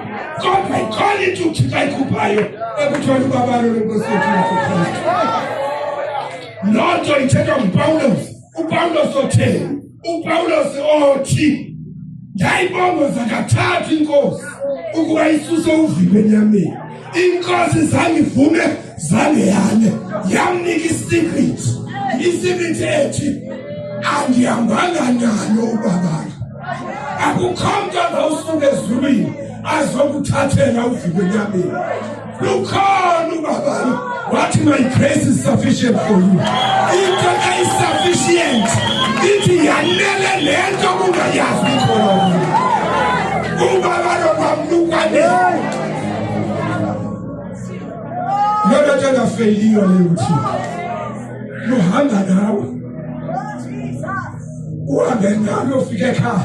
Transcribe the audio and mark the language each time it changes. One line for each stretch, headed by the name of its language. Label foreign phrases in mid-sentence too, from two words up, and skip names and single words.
Xhosa: Kodwa ikhona into uThixo ayikhuphayo ekuthiwa ubaba loNkosi yethu uJesu Kristu. Lonto ithetha nguPawulos. uPawulos otheni? uPawulos othi ndayibongoza kathathu inkosi ukuba isuse uvilo enyameni. Inkosi zangivume zangeyane yamnika isecret. Isecret ethi andihambanga nalo ubaba. Akukho mntu azawusuka ezulwini azokuthathela uvilo enyameni. Lukhona ubaba wathi
English: my grace is sufficient for you. Into is sufficient.
Xhosa: Ithi yanele lento kungayazi khona. Ubaba lo kwamlukwane. Yona tena failure leyo uthi. Luhamba nawe. Uhambe nawe ufike ekhaya.